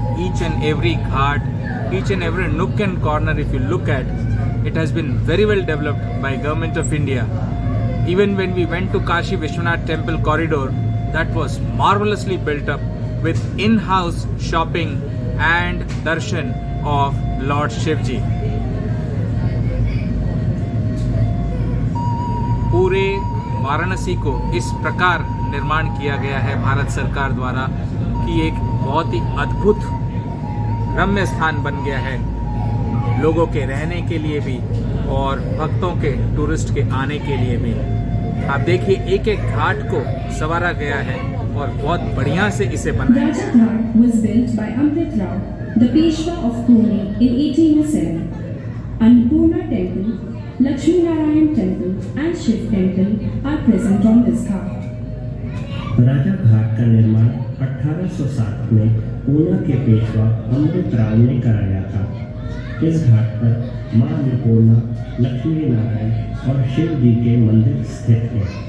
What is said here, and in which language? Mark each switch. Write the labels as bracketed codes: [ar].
[en] Each and every ghat, each and every nook and corner, if you look at, it has been very well developed by Government of India. Even when we went to Kashi Vishwanath Temple corridor, that was marvelously built up with in-house shopping and darshan of Lord Shivji. [hi] पूरे वाराणसी को इस प्रकार निर्माण किया गया है भारत सरकार द्वारा कि एक बहुत ही अद्भुत रम्य स्थान बन गया है लोगों के रहने के लिए भी और भक्तों के टूरिस्ट के आने के लिए भी। आप देखिए एक एक घाट को संवारा गया है और बहुत बढ़िया से इसे बनाया [en] Raja Ghat was built by Amrit Rao, the Peshwa of Pune in 1807. Annapurna Temple, Lakshmi Narayan Temple and Shiv Temple are present on this ghat. [hi] राजा घाट का निर्माण 1807 में पूना के पेशवा अमृत राव ने कराया था। इस घाट पर मां अन्नपूर्णा, लक्ष्मी नारायण और शिव जी के मंदिर स्थित हैं।